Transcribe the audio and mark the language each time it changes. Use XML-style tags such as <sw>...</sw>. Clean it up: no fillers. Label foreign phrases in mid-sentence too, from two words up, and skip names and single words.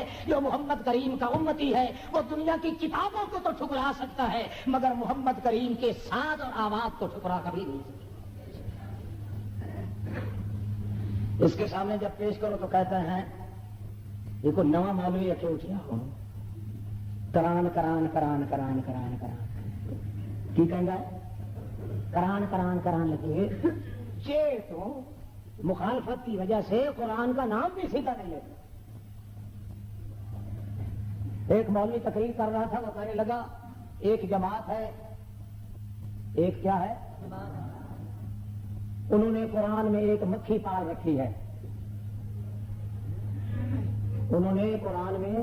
<ur>جو محمد کریم کا امتی ہے وہ دنیا کی کتابوں کو تو ٹھکرا سکتا ہے مگر محمد کریم کے ساتھ اور آواز کو ٹھکرا کبھی نہیں سکتا۔ اس کے سامنے جب پیش کرو تو کہتے ہیں یہ کوئی نواں مولوی ہے</ur> <pa>کہ اٹھیا ہو، کران کران کران کران کران کران کی کہنا ہے،</pa> <ur>کران کران کران لگے چیر تو مخالفت کی وجہ سے قرآن کا نام بھی سیدھا نہیں لیتا۔ ایک مولوی تقریر کر رہا تھا، وہ کہنے لگا ایک جماعت ہے، ایک کیا ہے، انہوں نے قرآن میں ایک مکھی پال رکھی ہے، انہوں نے قرآن میں</ur>